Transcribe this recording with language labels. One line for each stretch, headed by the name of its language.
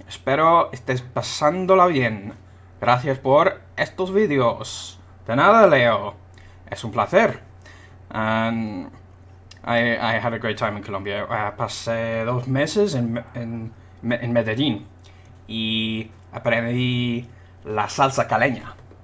Spanish: Espero estés pasándola bien. Gracias por estos vídeos. De nada, Leo. Es un placer.
English: And I had a great time in Colombia.
Spanish: Pasé 2 meses en Medellín y aprendí la salsa caleña.